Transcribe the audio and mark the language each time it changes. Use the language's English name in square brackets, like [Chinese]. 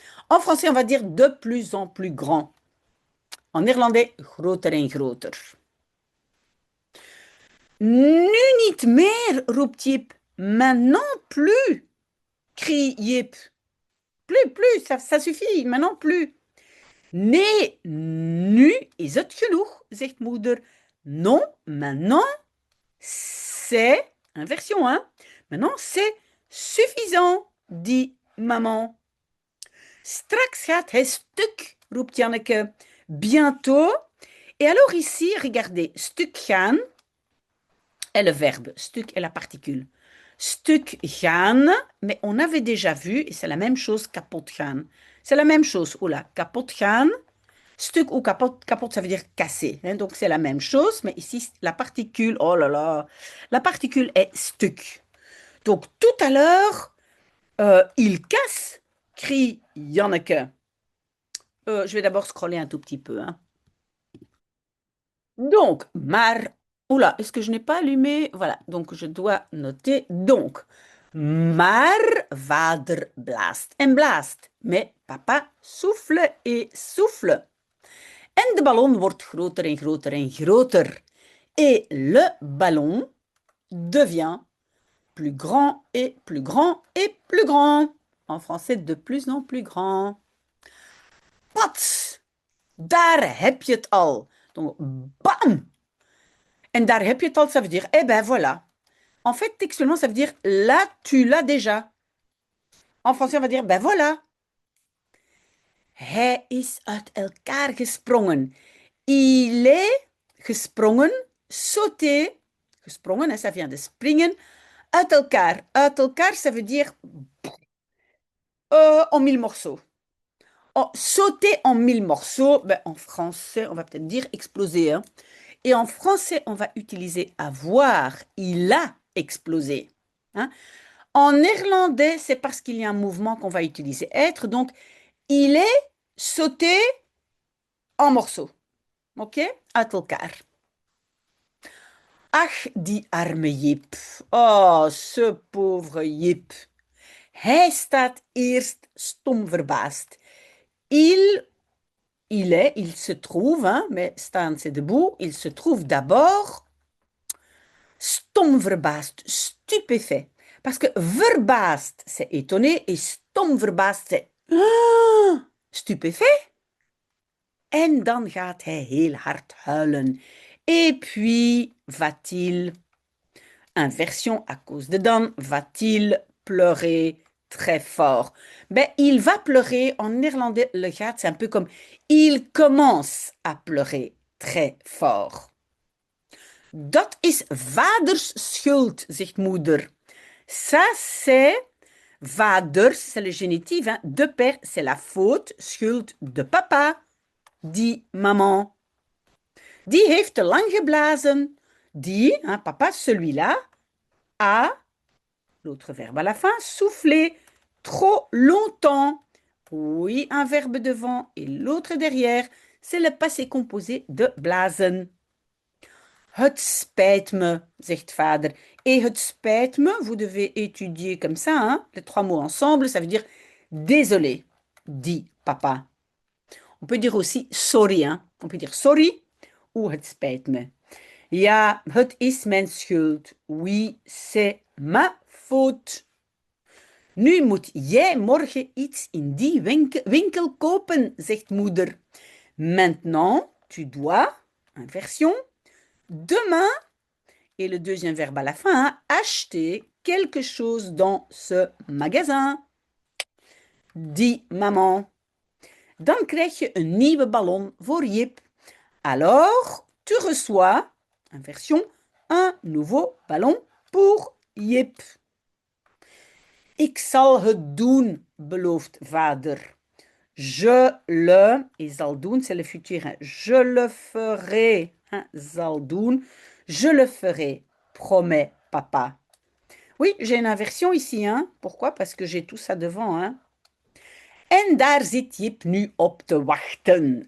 [French] En français, on va dire de plus en plus grand. En néerlandais, [Dutch] groter en groter. Nu niet meer, roept Jip. [French] Maintenant plus, crie Jip. Plus, ça suffit, maintenant plus. [Dutch] Nee, nu is het genoeg, zegt moeder. [French] Non, maintenant, c'est, inversion, hein. Maintenant, c'est suffisant, dit maman. [Dutch] Straks gaat hij stuk, roept Janneke. [French] Bientôt. Et alors ici, regardez, stuk gaan est le verbe, stuk est la particule. Stuk gaan, mais on avait déjà vu, et c'est la même chose, kapot gaan. C'est la même chose, oula, kapot gaan. Stuk ou kapot, kapot ça veut dire casser, hein, donc c'est la même chose, mais ici la particule, oh là là, la particule est stuk. Donc tout à l'heure, il casse, crie Janneke. Je vais d'abord scroller un tout petit peu. Hein. Donc, maar, oula, est-ce que je n'ai pas allumé? Voilà, donc je dois noter. Donc, [Dutch] maar vader blaast en blaast, [French] mais papa souffle et souffle. [Dutch] En de ballon wordt groter en groter en groter. [French] Et le ballon devient plus grand et plus grand et plus grand. En français, de plus en plus grand. [Dutch] Pats! Daar heb je het al. Donc, bam! En daar heb je het al, [French] ça veut dire, eh ben voilà. En fait, textuellement, ça veut dire, là, tu l'as déjà. En français, on va dire, ben voilà. [Dutch] Hij is uit elkaar gesprongen. [French] Il est gesprongen, sauté. Gesprongen, ça vient de springen. Uit elkaar. Uit elkaar, ça veut dire en 1000 morceaux. Oh, sauter en 1000 morceaux, ben, en français, on va peut-être dire exploser. Hein. Et en français, on va utiliser avoir. Il a explosé. Hein. En néerlandais, c'est parce qu'il y a un mouvement qu'on va utiliser être. Donc, il est sauté en morceaux. Ok? Uit elkaar. [Dutch] Ach, die arme Jip. [French] Oh, ce pauvre Jip. [Dutch] Hij staat eerst stom verbaasd. [French] Il se trouve, hein, mais staan c'est debout, il se trouve d'abord stom verbaasd, stupéfait. Parce que verbaasd, c'est étonné, et stom verbaasd, c'est stupéfait. [Dutch] En dan gaat hij heel hard huilen. [French] Et puis, va-t-il, inversion à cause de dan, va-t-il pleurer très fort? Ben, il va pleurer, en néerlandais, le gaat, c'est un peu comme il commence à pleurer très fort. [Dutch] Dat is vaders schuld, zegt moeder. [French] Ça, c'est vaders, c'est le génitif, hein. De père, c'est la faute, schuld de papa, dit maman. [Dutch] Die heeft te lang geblazen. [French] Die, hein, papa, celui-là, a, l'autre verbe à la fin, soufflé trop longtemps. Oui, un verbe devant et l'autre derrière, c'est le passé composé de blazen. [Dutch] Het spijt me, zegt vader. [French] Et het spijt me, vous devez étudier comme ça, hein, les trois mots ensemble, ça veut dire désolé, dit papa. On peut dire aussi sorry, hein. On peut dire sorry ou het spijt me. [Dutch] Ja, het is mijn schuld. [French] Oui, c'est ma faute. [Dutch] Nu moet jij morgen iets in die winkel kopen, zegt moeder. [French] Maintenant, tu dois, inversion, demain, et le deuxième verbe à la fin, hein, acheter quelque chose dans ce magasin, dit maman. [Dutch] Dan krijg je een nieuwe ballon voor Jip. [French] Alors, tu reçois, inversion, un nouveau ballon pour Jip. [Dutch] Ik zal het doen, belooft vader. [French] Je le, et zal doen, c'est le futur. Hein. Je le ferai, hein, zal doen. Je le ferai, promet papa. Oui, j'ai une inversion ici. Hein. Pourquoi? Parce que j'ai tout ça devant. Hein. [Dutch] En daar zit Jip nu op te wachten.